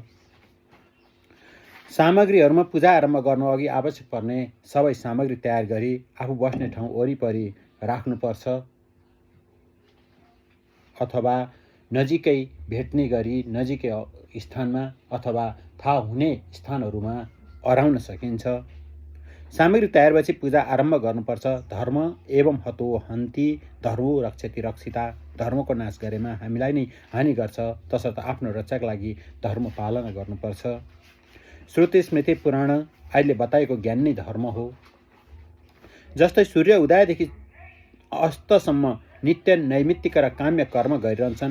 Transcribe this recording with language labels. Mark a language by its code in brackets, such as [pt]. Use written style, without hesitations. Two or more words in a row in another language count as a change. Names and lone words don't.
[ne] सामग्रीहरूमा पूजा आरम्भ गर्नुअघि आवश्यक पर्ने सबै सामग्री तयार गरी आफू बस्ने ठाउँ वरिपरि राख्नुपर्छ अथवा नजिकै भेट्ने गरी नजिकै स्थानमा अथवा थाहा हुने स्थानहरूमा अराउन सकिन्छ। सामग्री तयारपछि पूजा आरम्भ गर्नुपर्छ। [sa] धर्म एवं हतो हन्ति, धर्मो रक्षति रक्षिता। [ne] धर्मको नाश गरेमा हामीलाई नै हानि गर्छ, तसर्थ आफ्नो रक्षाका लागि धर्म पालना गर्नुपर्छ। श्रुति स्मृति पुराण आदिले बताएको ज्ञान नै धर्म हो। जस्तै सूर्य उदयदेखि अस्तसम्म नित्य नैमित्तिक र काम्य कर्म गरिरहन्छन्।